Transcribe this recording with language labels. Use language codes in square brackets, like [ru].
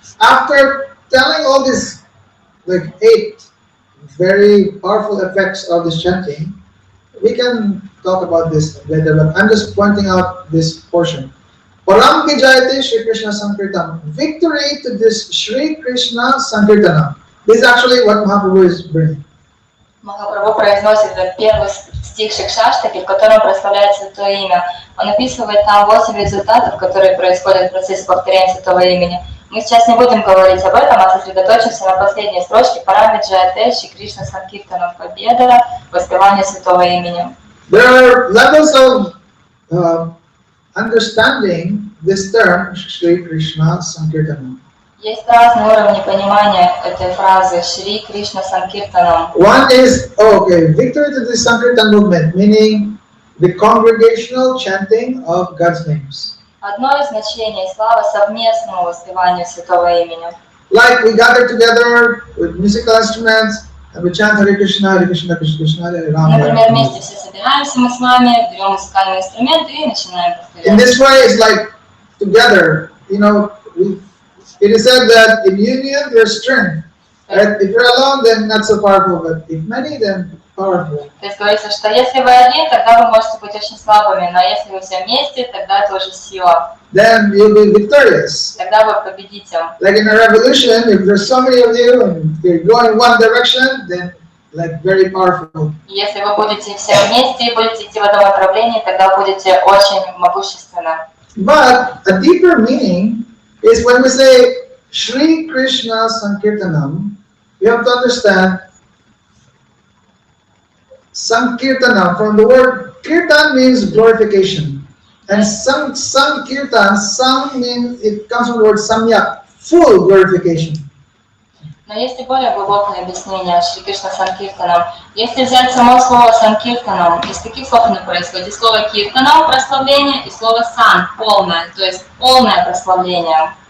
[en] After telling all this, like 8 very powerful effects of this chanting, we can talk about this later, but I'm just pointing out this portion. [sa] Param Vijayate Shri Krishna Sankirtanam. [en] Victory to this Shri Krishna Sankirtanam. This is actually what Mahaprabhu is bringing. [ru] Махапрабху произносит первый стих Шикшаштаки, в котором прославляет Святое Имя. Он описывает там 8 результатов, которые происходят в процессе повторения Святого Имени. Мы сейчас не будем говорить об этом, а сосредоточимся на последней строчке Парамиджаяте Шри Кришна Санкиртанам, победа, воспевание Святого Имени. [en] There are levels of understanding this term Shri Krishna Sankirtanam. [ru] Есть разные уровни понимания этой фразы Шри Кришна Санкиртанам. [en] One is, victory to the Sankirtan movement, meaning the congregational chanting of God's names. [ru] Одно из значений – слава совместному воспеванию Святого Имени. [en] Like we gather together with musical instruments and we chant Hare Krishna, Krishna, Krishna, Hare Rama. [ru] Например, вместе все собираемся мы с вами, берем музыкальные инструменты и начинаем повторять. [en] In this way, it's like together, it is said that in union there's strength. Right? If you're alone, then not so powerful, but if many, then powerful. [ru] То есть говорится, что если вы один, тогда вы можете быть очень слабыми, но если вы все вместе, тогда тоже сила. [en] Then you'll be victorious. [ru] Тогда вы победите. [en] Like in a revolution, if there's so many of you and they go in one direction, then like very powerful. [ru] Если вы будете все вместе и будете идти в этом направлении, тогда будете очень могущественны. [en] But a deeper meaning is when we say Shri Krishna Sankirtanam, you have to understand Sankirtanam, from the word Kirtan means glorification. And Sankirtan, means, it comes from the word Samyak, full glorification. [ru] Но есть и более глубокое объяснение Шри Кришна Санкиртанам. Если взять само слово Санкиртанам, из каких слов оно происходит? Из слова Киртанам, прославление, и слово Сан, полное, то есть полное прославление.